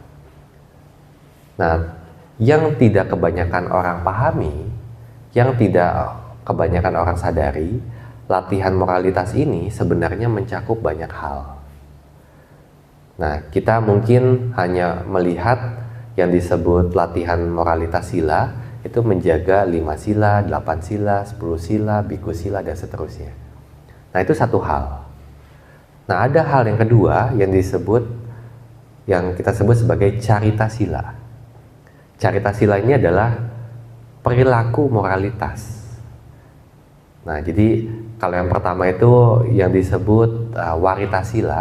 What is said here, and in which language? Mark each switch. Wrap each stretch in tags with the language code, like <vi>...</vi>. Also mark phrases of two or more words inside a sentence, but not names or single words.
<id>Nah, yang tidak kebanyakan orang pahami, yang tidak kebanyakan orang sadari, latihan moralitas ini sebenarnya mencakup banyak hal. Nah, kita mungkin hanya melihat yang disebut latihan moralitas sila itu menjaga 5 sila, 8 sila, 10 sila,</id> <pi>bhikkhu sila,</pi> <id>dan seterusnya. Nah, itu satu hal. Nah, ada hal yang kedua yang kita sebut sebagai</id> <pi>carita sila. Carita sila</pi> <id>ini adalah perilaku moralitas. Nah, jadi kalau yang pertama itu yang disebut</id> <pi>warita sila.</pi>